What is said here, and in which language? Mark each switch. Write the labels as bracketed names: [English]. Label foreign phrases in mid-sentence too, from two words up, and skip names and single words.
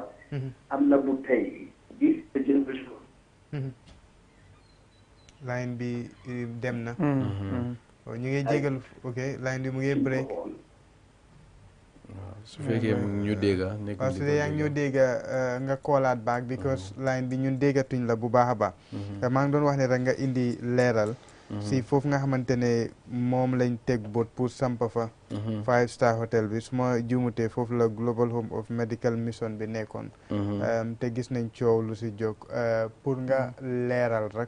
[Wolof] am na bu tey. gis nga génération. line bi dem na. ñu ngi jégal ok line bi mu ngi break. su fekkee ñu dégg waaw su dee yaa ngi ñoo dégg nga koolaat back because line bi ñun déggatuñ la bu baax a baax. maa ngi doon wax ne rek nga indi leeral. si foofu nga xamante ne moom lañ teg bot pour samp fa. 5-star hotel bi su ma juumutee foofu la Global Home of Medical Mission bi nekkoon. te gis nañ coow lu si jóg pour nga leeral rek.